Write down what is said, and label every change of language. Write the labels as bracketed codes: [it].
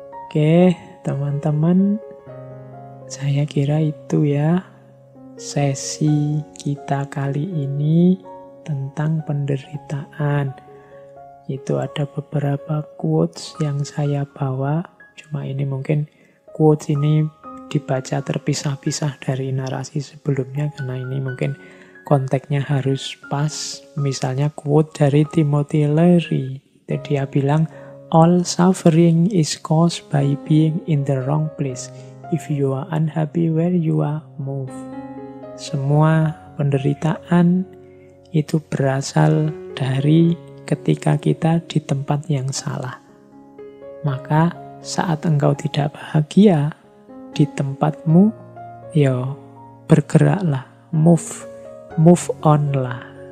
[id] Oke, teman-teman, saya kira itu ya sesi kita kali ini tentang penderitaan. Itu ada beberapa quotes yang saya bawa, cuma ini mungkin quotes ini dibaca terpisah-pisah dari narasi sebelumnya karena ini mungkin konteksnya harus pas. Misalnya quote dari Timothy Leary, dia bilang, [en] all suffering is caused by being in the wrong place. If you are unhappy where you are, move. [id] Semua penderitaan itu berasal dari ketika kita di tempat yang salah. Maka saat engkau tidak bahagia di tempatmu, ya bergeraklah, move on lah.